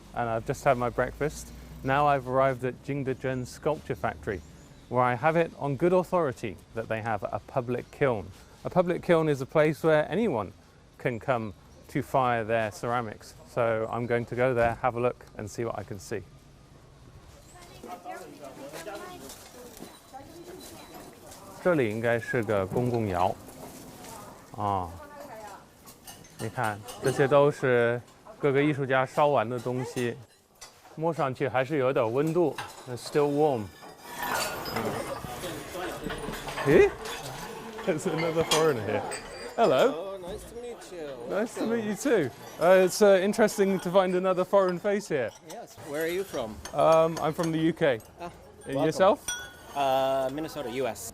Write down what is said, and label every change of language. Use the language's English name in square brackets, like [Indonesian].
[English] and I've just had my breakfast. Now I've arrived at Jingdezhen Sculpture Factory, where I have it on good authority that they have a public kiln. A public kiln is a place where anyone can come to fire their ceramics. So I'm going to go there, have a look, and see what I can see. [Chinese] 这里应该是个公共窑啊，你看，这些都是各个艺术家烧完的东西，摸上去还是有点温度 ， [English] It's still warm. 诶 ，There's another foreigner here. Hello. Oh, nice to meet you. Nice to meet you too. It's interesting to find another foreign face here. Yes. Where are you from? I'm from the UK. Welcome. Yourself? Minnesota, U.S.